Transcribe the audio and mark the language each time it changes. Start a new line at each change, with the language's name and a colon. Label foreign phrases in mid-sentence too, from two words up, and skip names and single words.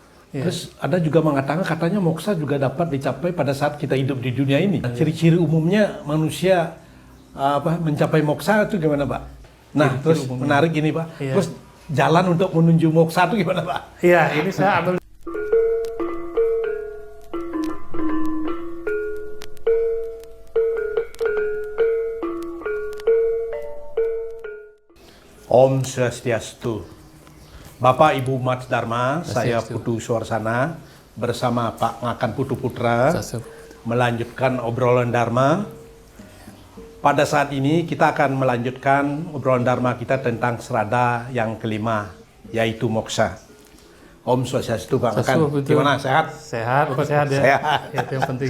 Indonesian: Iya. Terus ada juga mengatakan katanya moksa juga dapat dicapai pada saat kita hidup di dunia ini. Ciri-ciri umumnya manusia mencapai moksa itu gimana, Pak? Nah, Ciri-ciri terus umumnya. menarik ini, Pak. Iya. Terus jalan untuk menuju moksa itu gimana, Pak? Iya, ini saya ambil.
Balinese: Om Swastiastu.
Indonesian: Bapak Ibu Umat Dharma, saya Swastiastu. Putu Suwarsana bersama Pak Ngakan Putu Putra melanjutkan obrolan Dharma. Pada saat ini kita akan melanjutkan obrolan Dharma kita tentang serada yang kelima, yaitu moksa.
Balinese: Om Swastiastu,
Indonesian: Pak Ngakan. Gimana, sehat? Sehat, Bapak sehat ya? Sehat. Ya, itu yang penting.